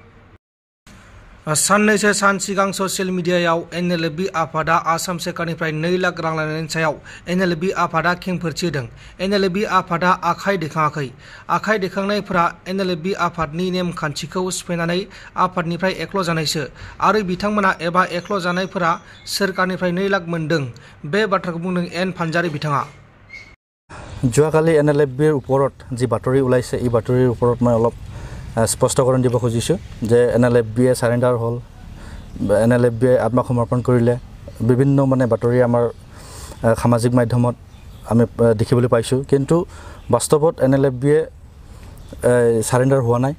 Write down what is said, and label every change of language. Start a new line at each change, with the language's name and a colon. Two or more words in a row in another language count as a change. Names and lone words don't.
Bodo: साननैसो सान सिगां ससियेल मिडियायाव एनएलएफबि आफादा आसाम सोरखारनिफ्राय 2 लाख रां लानायनि सायाव एनएलएफबि आफादा खेंफोरथि होदों। एनएलएफबि आफादा आखाइ दैखाङाखै। आखाइ दैखांनायफोरा एनएलएफबि आफादनि नेमखान्थिखौ सिफायनानै आफादनिफ्राय एक्ल' जानायसो आरो बिथांमोना एबा एक्ल' जानायफोरा सोरखारनिफ्राय 2 लाख मोनदों। बे बाथ्राखौ बुंदों एन पानजारी बिथाङा।
Assamese: যোৱাকালি এনএলএফবিৰ ওপৰত যি বাতৰি ওলাইছে, এই বাতৰিৰ ওপৰত মই অলপ স্পষ্টকৰণ দিব খুজিছোঁ যে এনএলএফবিয়ে চাৰেণ্ডাৰ হ'ল, এনএলএফবিয়ে আত্মসমৰ্পণ কৰিলে। বিভিন্ন বাতৰি আমাৰ সামাজিক মাধ্যমত আমি দেখিবলৈ পাইছোঁ, কিন্তু বাস্তৱত এনএলএফবিয়ে চাৰেণ্ডাৰ হোৱা নাই।